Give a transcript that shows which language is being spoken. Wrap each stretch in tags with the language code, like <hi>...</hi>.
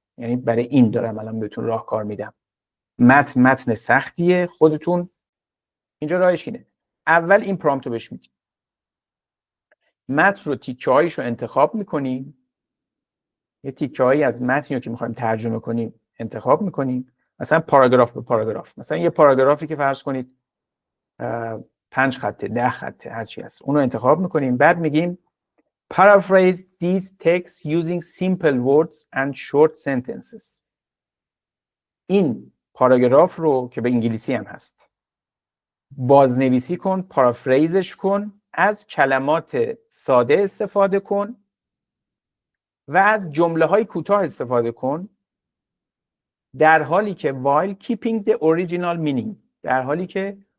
<fa>یعنی برای این دارم الان بهتون راهکار میدم. متن سختیه، خودتون اینجا راهش اینه: اول این پرامپت رو بهش میدید، متن رو تیکه هایش رو انتخاب میکنیم، یه تیکه هایی از متنی رو که میخوایم ترجمه کنیم انتخاب میکنیم، مثلا پاراگراف به پاراگراف، مثلا یه پاراگرافی که فرض کنید 5 خطه 10 خطه هر چی هست، اون رو انتخاب میکنیم. بعد میگیم</fa> <en>paraphrase these texts using simple words and short sentences.</en> <fa>این پاراگراف رو که به انگلیسی هم هست بازنویسی کن، پارافریزش کن، از کلمات ساده استفاده کن و از جمله های کوتاه استفاده کن، در حالی که</fa> <en>while keeping the original meaning،</en> <fa>در حالی که</fa>